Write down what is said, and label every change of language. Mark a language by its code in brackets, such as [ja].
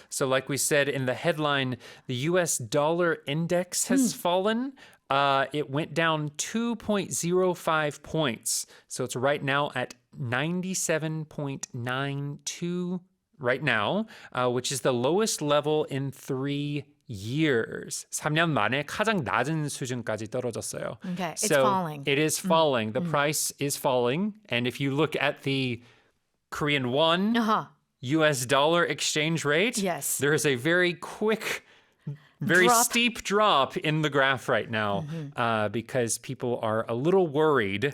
[en] So like we said in the headline, the U.S. dollar index has fallen. It went down 2.05 points. So it's right now at 97.92 right now, which is the lowest level in 3 years. [ko] 3년 만에 가장 낮은 수준까지 떨어졌어요. [en] Okay, it's so falling. It is falling. The price is falling. And if you look at the Korean won, U.S. dollar exchange rate, Yes. there is a very quick, very steep drop in the graph right now because people are a little worried.